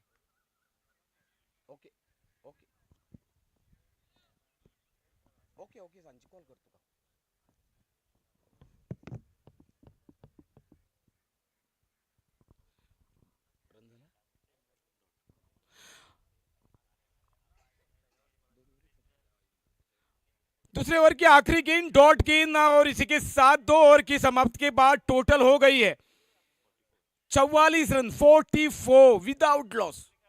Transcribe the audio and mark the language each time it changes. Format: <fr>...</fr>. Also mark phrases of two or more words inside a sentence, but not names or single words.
<en>ok ok ok ok</en> <kok>सांची कॉल करता तुका। रन झाला।</kok> <hi>दूसरे ओवर की आखिरी गेंद डॉट गेंद, और इसी के साथ 2 ओवर की समाप्ति के बाद टोटल हो गई है 44 रन 44</hi> <en>without loss.</en>